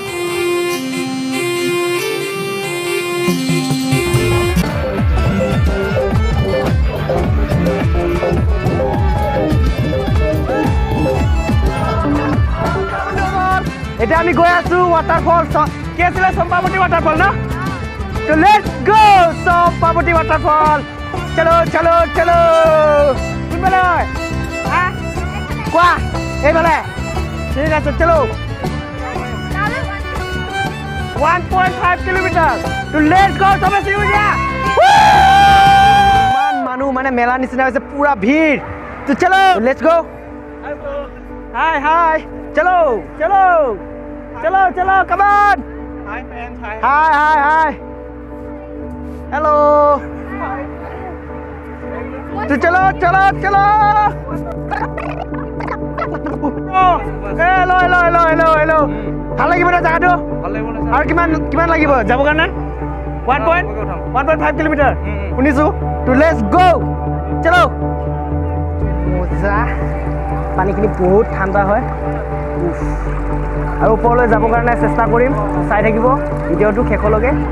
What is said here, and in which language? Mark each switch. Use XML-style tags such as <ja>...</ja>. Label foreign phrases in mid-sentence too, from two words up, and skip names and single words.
<as>এতিয়া আমি গৈ আছো ৱাটাৰফল কি আছিলে চম্পাৱতী ৱাটাৰফল ন তো</as> <en>let's go</en> <as>চম্পাৱতী ৱাটাৰফল চলো কোনফালে হয় কোৱা এইফালে ঠিক আছে চলো 1.5 কিলোমিটাৰ তো</as> <en>let's go</en> <as>চবে চিউৰিয়া ইমান মানুহ মানে মেলা নিচিনা হৈছে পুৰা ভিৰ তো চলো</as> <en>let's go হাই চলো come on hi fans hi hello</en> <as>তো চলো হেল্ল' ভাল লাগিব না জেগাটো আৰু কিমান লাগিব যাব কাৰণে 1.5 কিলোমিটাৰ শুনিছো তো</as> <en>let's go</en> <as>চলো মজা পানীখিনি বহুত ঠাণ্ডা হয় আৰু ওপৰলৈ যাবৰ কাৰণে চেষ্টা কৰিম চাই থাকিব ভিডিঅ'টো শেষলৈকে</as>